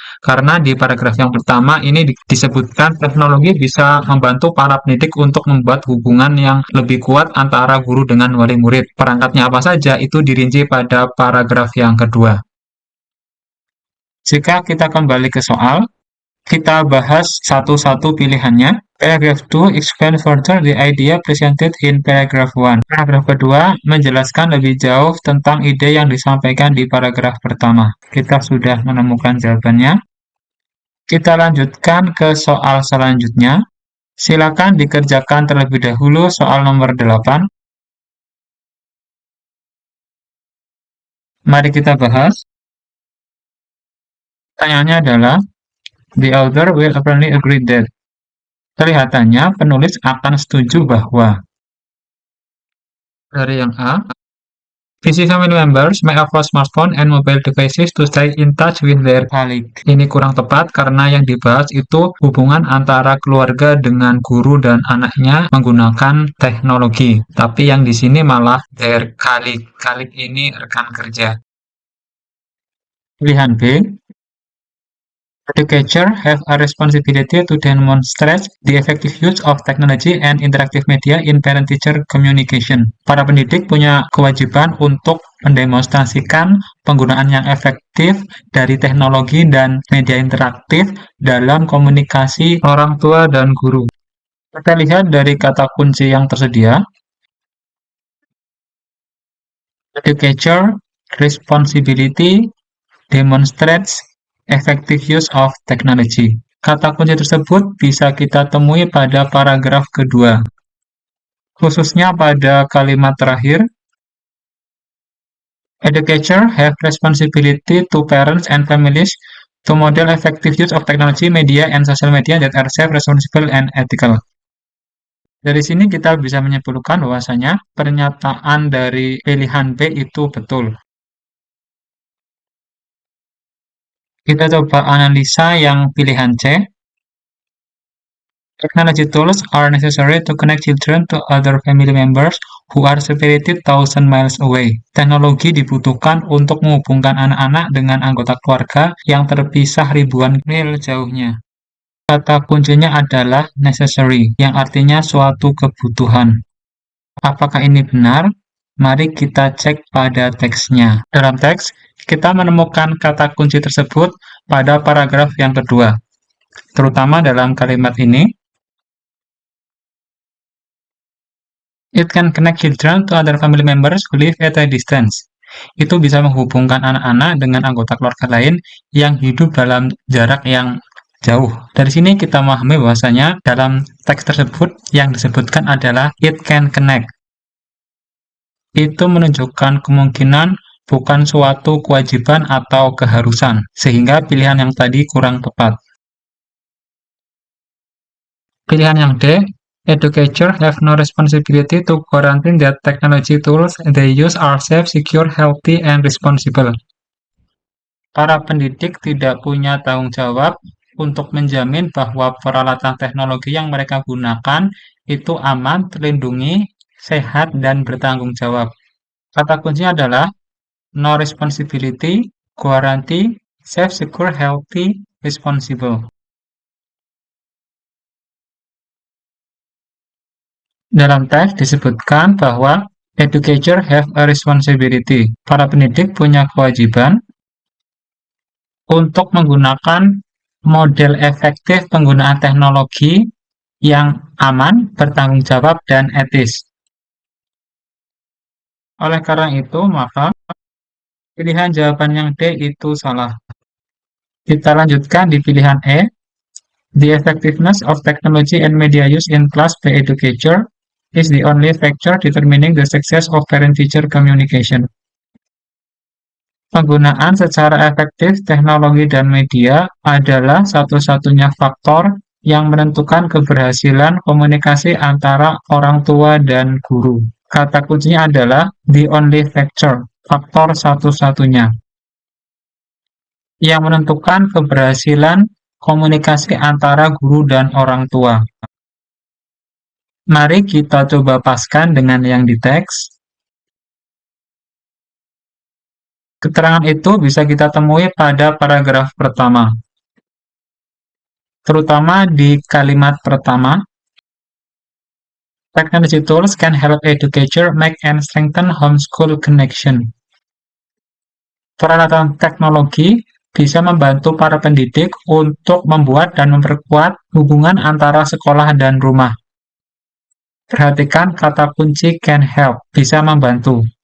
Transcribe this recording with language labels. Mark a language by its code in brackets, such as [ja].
[id] Karena di paragraf yang pertama ini disebutkan teknologi bisa membantu para pendidik untuk membuat hubungan yang lebih kuat antara guru dengan wali murid. Perangkatnya apa saja itu dirinci pada paragraf yang kedua. Jika kita kembali ke soal, kita bahas satu-satu pilihannya. [en] Paragraph 2 explain further the idea presented in paragraph 1. [id] Paragraf kedua menjelaskan lebih jauh tentang ide yang disampaikan di paragraf pertama. Kita sudah menemukan jawabannya. Kita lanjutkan ke soal selanjutnya. Silakan dikerjakan terlebih dahulu soal nomor 8. Mari kita bahas. Pertanyaannya adalah, [en] the author will apparently agree that. [id] Kelihatannya penulis akan setuju bahwa. Dari yang A, [en] busy family members may offer smartphone and mobile devices to stay in touch with their colleagues. [id] Ini kurang tepat karena yang dibahas itu hubungan antara keluarga dengan guru dan anaknya menggunakan teknologi. Tapi yang di sini malah [en] their colleague. [id] Colleague ini rekan kerja. Pilihan B, [en] educators have a responsibility to demonstrate the effective use of technology and interactive media in parent-teacher communication. [id] Para pendidik punya kewajiban untuk mendemonstrasikan penggunaan yang efektif dari teknologi dan media interaktif dalam komunikasi orang tua dan guru. Kita lihat dari kata kunci yang tersedia. [en] Educator responsibility demonstrates effective use of technology. [id] Kata kunci tersebut bisa kita temui pada paragraf kedua, khususnya pada kalimat terakhir. [en] Educators have responsibility to parents and families to model effective use of technology, media, and social media that are safe, responsible, and ethical. [id] Dari sini kita bisa menyimpulkan bahwasanya pernyataan dari pilihan B itu betul. Kita coba analisa yang pilihan C. [en] Technology tools are necessary to connect children to other family members who are separated thousand miles away. [id] Teknologi dibutuhkan untuk menghubungkan anak-anak dengan anggota keluarga yang terpisah ribuan mil jauhnya. Kata kuncinya adalah necessary, yang artinya suatu kebutuhan. Apakah ini benar? Mari kita cek pada teksnya. Dalam teks, kita menemukan kata kunci tersebut pada paragraf yang kedua, terutama dalam kalimat ini. [en] It can connect children to other family members who live at a distance. [id] Itu bisa menghubungkan anak-anak dengan anggota keluarga lain yang hidup dalam jarak yang jauh. Dari sini kita memahami bahwasanya dalam teks tersebut yang disebutkan adalah [en] it can connect. [id] Itu menunjukkan kemungkinan bukan suatu kewajiban atau keharusan, sehingga pilihan yang tadi kurang tepat. Pilihan yang D, [en] educators have no responsibility to guarantee that technology tools they use are safe, secure, healthy, and responsible. [id] Para pendidik tidak punya tanggung jawab untuk menjamin bahwa peralatan teknologi yang mereka gunakan itu aman, terlindungi, sehat, dan bertanggung jawab. Kata kuncinya adalah [en] no responsibility, guarantee, safe, secure, healthy, responsible. [id] Dalam teks disebutkan bahwa [en] educators have a responsibility. [id] Para pendidik punya kewajiban untuk menggunakan model efektif penggunaan teknologi yang aman, bertanggung jawab, dan etis. Oleh karena itu, maka pilihan jawaban yang D itu salah. Kita lanjutkan di pilihan E. [en] The effectiveness of technology and media use in class by educator is the only factor determining the success of parent-teacher communication. [id] Penggunaan secara efektif teknologi dan media adalah satu-satunya faktor yang menentukan keberhasilan komunikasi antara orang tua dan guru. Kata kuncinya adalah [en] the only factor, [id] faktor satu-satunya, yang menentukan keberhasilan komunikasi antara guru dan orang tua. Mari kita coba paskan dengan yang di teks. Keterangan itu bisa kita temui pada paragraf pertama, terutama di kalimat pertama. [en] Technology tools can help educators make and strengthen homeschool connection. [id] Peralatan teknologi bisa membantu para pendidik untuk membuat dan memperkuat hubungan antara sekolah dan rumah. Perhatikan kata kunci [en] can help, [id] bisa membantu.